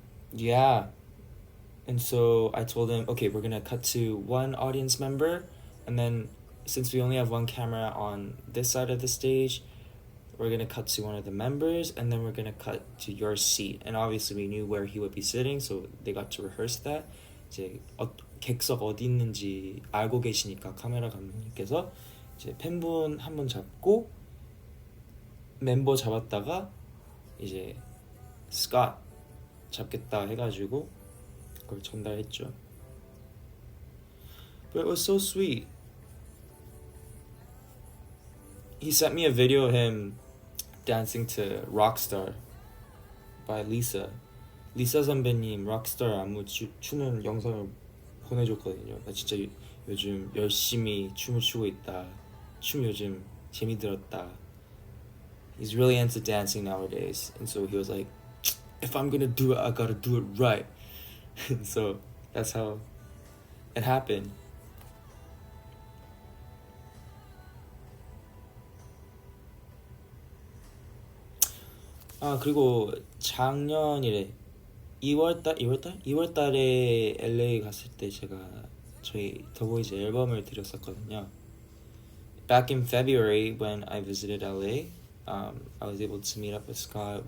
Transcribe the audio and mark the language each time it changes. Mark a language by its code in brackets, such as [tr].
[en] Yeah. And so I told him, okay, we're gonna cut to one audience member, and then since we only have one camera on this side of the stage, we're gonna cut to one of the members, and then we're gonna cut to your seat. And obviously we knew where he would be sitting, so they got to rehearse that. [ko] 이제 객석 어디 있는지 알고 계시니까 카메라 감독님께서 이제 팬분 한 번 잡고 멤버 잡았다가 이제 스캇 잡겠다 해가지고 그걸 전달했죠. [en] But it was so sweet. He sent me a video of him dancing to Rockstar by Lisa. [ko] 리사 선배님 락스타 안무 추는 영상을 보내줬거든요. 나 진짜 요즘 열심히 춤을 추고 있다. 춤 요즘 재미들었다. [en] He's really into dancing nowadays, and so he was like, if I'm gonna do it, I gotta do it right. And so that's how it happened. [ko] 아 그리고 작년이래 2월달에 LA 갔을 때 제가 저희 더보이즈 앨범을 드렸었거든요. [en] Back in February when I visited LA, I was able to meet up with Scott.